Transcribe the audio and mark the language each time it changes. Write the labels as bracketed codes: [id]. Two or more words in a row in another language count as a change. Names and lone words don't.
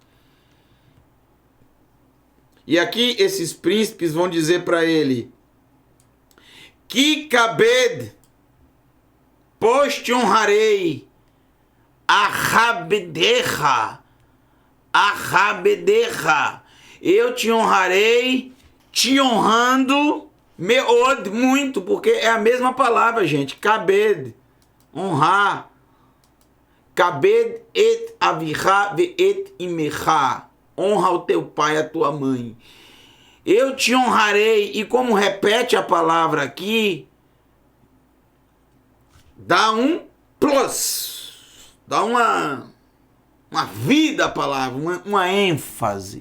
[pt] E aqui esses príncipes vão dizer para ele: que kabed, pois te honrarei, ahabedecha, eu te honrarei, te honrando, meod, muito, porque é a mesma palavra, gente, kabed, honrar, [he] כבד את אביך ואת אמך, [pt] honra o teu pai e a tua mãe. Eu te honrarei. E como repete a palavra aqui, dá um plus. Dá uma vida à palavra, uma ênfase.